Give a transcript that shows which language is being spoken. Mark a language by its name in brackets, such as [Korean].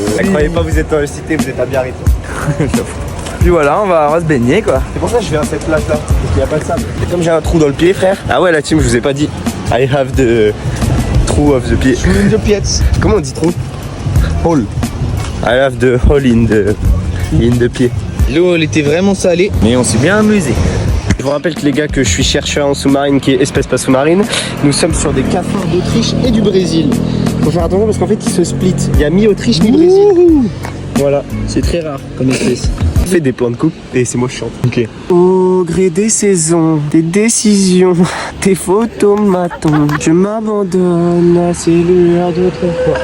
[French] Croyez pas, vous êtes dans la cité, vous êtes à Biarritz. Puis voilà, on va se baigner quoi. C'est pour ça que je viens à cette place là, parce qu'il n'y a pas de sable. Et comme j'ai un trou dans le pied, frère. Ah ouais, la team, je vous ai pas dit. [English] I have the [French] trou [English] True of the pied. In the pieds. [French] Comment on dit trou? [English] Hole. I have the hole in the pied. [French] L'eau, elle était vraiment salée, mais on s'est bien amusé. Je vous rappelle que les gars que je suis chercheur en sous-marine qui est espèce pas sous-marine, nous sommes sur des cafards d'Autriche et du Brésil. Faut faire attention parce qu'en fait ils se splitent. Il y a mi-Autriche, mi-Brésil. Voilà. C'est très rare comme espèce. On fait des plans de coupe et c'est moi je chante. Ok. Au gré des saisons, des décisions, des photomatons, je m'abandonne à ces lueurs d'autrefois.